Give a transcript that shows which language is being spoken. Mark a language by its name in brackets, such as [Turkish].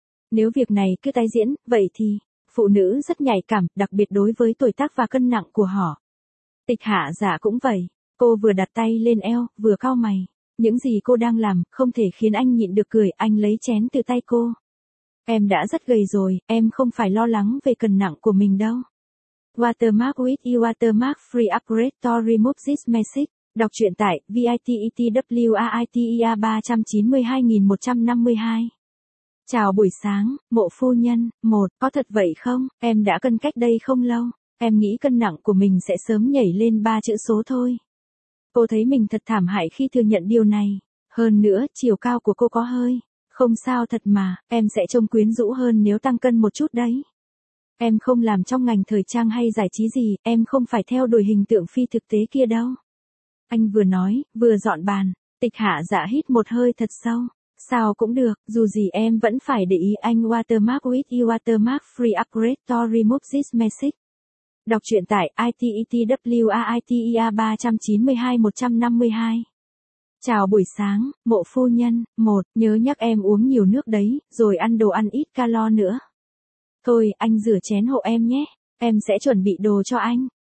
[Vietnamese] Nếu việc này cứ tái diễn, vậy thì, phụ nữ rất nhạy cảm, đặc biệt đối với tuổi tác và cân nặng của họ. Tịch Hạ Dạ cũng vậy, cô vừa đặt tay lên eo, vừa cau mày. Những gì cô đang làm, không thể khiến anh nhịn được cười, anh lấy chén từ tay cô. Em đã rất gầy rồi, em không phải lo lắng về cân nặng của mình đâu. [English] Watermark with you, watermark free upgrade to remove this message. [Vietnamese] Đọc truyện tại VITETWAITEA 392152. Chào buổi sáng, mộ phu nhân. 1. Có thật vậy không? Em đã cân cách đây không lâu. Em nghĩ cân nặng của mình sẽ sớm nhảy lên 3 chữ số thôi. Cô thấy mình thật thảm hại khi thừa nhận điều này. Hơn nữa, chiều cao của cô có hơi. Không sao thật mà, em sẽ trông quyến rũ hơn nếu tăng cân một chút đấy. Em không làm trong ngành thời trang hay giải trí gì, em không phải theo đuổi hình tượng phi thực tế kia đâu. Anh vừa nói, vừa dọn bàn. Tịch Hạ Dạ hít một hơi thật sâu. Sao cũng được, dù gì em vẫn phải để ý anh. [English] Watermark with you, watermark free upgrade to remove this message. [Vietnamese] Đọc truyện tại ITETWAITEA 392152. Chào buổi sáng, mộ phu nhân. 1. Nhớ nhắc em uống nhiều nước đấy, rồi ăn đồ ăn ít calo nữa. Thôi, anh rửa chén hộ em nhé. Em sẽ chuẩn bị đồ cho anh.